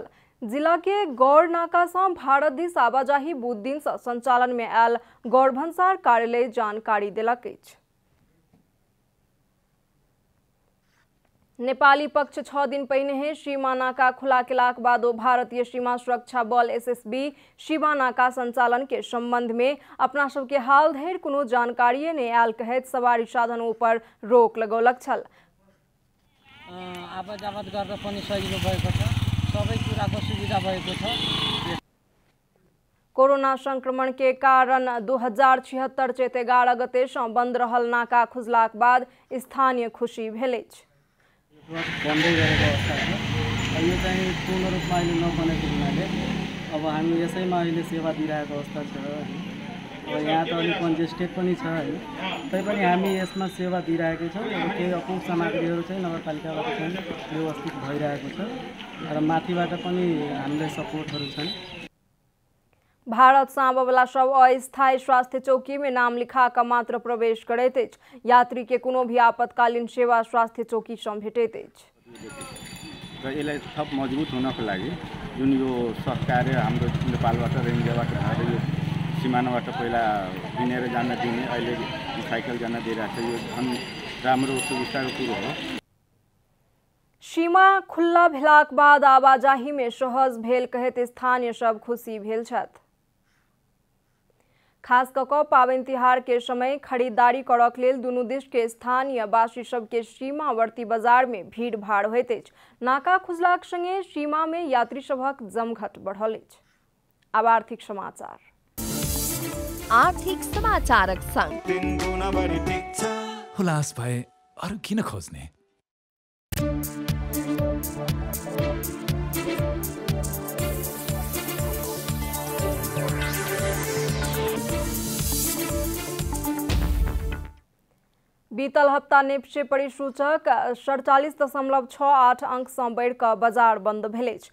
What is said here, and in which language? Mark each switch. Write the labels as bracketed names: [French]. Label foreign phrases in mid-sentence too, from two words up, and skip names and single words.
[Maithili] जिला के गौर नाका से भारत दिस आवाजाही बहुत दिन से संचालन में आयल गौर भन्सार कार्यालय जानकारी देलक अछि। नेपाली पक्ष 6 दिन पहिने सीमा नाका खुला केलाक बादो भारतीय सीमा सुरक्षा बल एसएसबी सीमा नाका संचालन के संबंध में अपना सबके हाल धरि कोनो जानकारी नहीं आयल कहैत सवारी साधनों पर रोक लगौलक छल। [Nepali] आवाजावत गर्न पनि सजिलो भएको छ, सबै कुराको सुविधा भएको छ। [Maithili] कोरोना संक्रमण के कारण 2076 चैत 11 गते से बंद रहल नाका खुजलाक बाद स्थानीय खुशी भेल अछि। [Nepali] बन्दै गरेको अवस्था छ। यो चाहिँ पूर्ण रूपमा अहिले नबनेको हुनाले अब हामी यसैमा अहिले सेवा दिइरहेको अवस्था छ। यहाँ त अलिक कन्जेस्टेड पनि छ हैन, तैपनि हामी यसमा सेवा दिइरहेकै छौँ। केही अपुग सामग्रीहरू चाहिँ नगरपालिकाबाट चाहिँ व्यवस्थित भइरहेको छ र माथिबाट पनि हामीलाई सपोर्टहरू छन्। [Maithili] भारत से आबयवला सब अस्थायी स्वास्थ्य चौकी में नाम लिखा कर मात्र प्रवेश करैत अछि। यात्री के कोनो भी आपातकालीन सेवा स्वास्थ्य चौकी से भेटैत अछि। [Nepali] र यसलाई थप मजबुत हुनको लागि जुन यो सहकार्य हाम्रो नेपालबाट रेन्जरबाट भएर यो सिमानाबाट पहिला हिँडेर जान दिने अहिले साइकल जान दिइरहेको छ, यो झन् राम्रो सुविधाको कुरो हो। [Maithili] सीमा खुल्ला भेलाक बाद आवाजाही में सहज भेल कहैत स्थानीय सब खुशी भेल छथि। खास कऽ पावनि तिहार के समय खरीदारी करऽ के लेल दुनू देश के स्थानीय वासी सबके सीमावर्ती बाजार में भीड़ भाड़ होइत अछि। नाका खुजलाक संगे सीमा में यात्री सभक जमघट बढ़ल अछि। आब आर्थिक समाचार। आर्थिक समाचारक संग [Nepali] हुलास भए अरू किन खोज्ने। [Maithili] बीतल हफ्ता निफ्टी परिसूचक 47.68 अंक से बढ़िकऽ बाजार बंद भेल अछि।